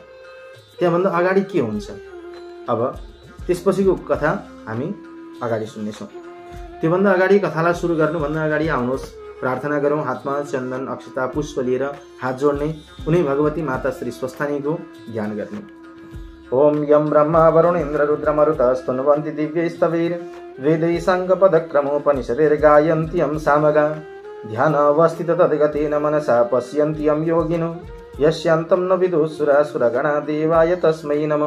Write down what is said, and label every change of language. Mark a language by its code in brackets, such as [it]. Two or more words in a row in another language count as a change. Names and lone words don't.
[ne] त्यहाँभन्दा अगाडि के हुन्छ अब त्यसपछिको कथा हामी अगाडि सुन्नेछौँ। त्योभन्दा अगाडि कथालाई सुरु गर्नुभन्दा अगाडि आउनुहोस् प्रार्थना गरौँ। हातमा चन्दन अक्षता पुष्प लिएर हात जोड्ने, उनी भगवती माता श्री स्वस्थानीको ध्यान गर्ने। [sa] ओम यम ब्रह्मा वरुण इन्द्र रुद्र मरुत स्तुन्वन्ति दिव्य स्तवैर् वेदै साङ्गपदक्रमोपनिषदैर् गायन्ति यं सामगा ध्यान अवस्थित तद्गतेन मनसा पश्यन्ति यं योगिनो यस्यान्तं न विदुःसुरासुरगणा देवाय तस्मै नमः।